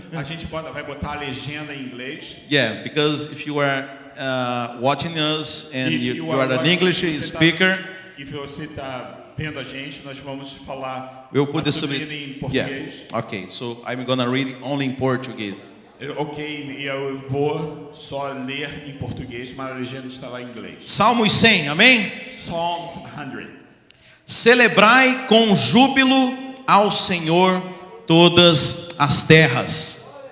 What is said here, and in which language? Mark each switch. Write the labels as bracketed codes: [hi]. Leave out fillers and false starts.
[pt] A gente vai botar a legenda em inglês. [en] Yeah, because if you are watching us and you are an English speaker, if [pt] você está vendo a gente, nós vamos falar. [en] We'll put the [pt] em português. [en] Yeah. Okay, so I'm gonna read only in Portuguese. [pt] Ok, eu vou só ler em português, mas a legenda está lá em inglês. Salmos 100, amém? [en] Psalms 100. [pt] Celebrai com júbilo ao Senhor todas as terras.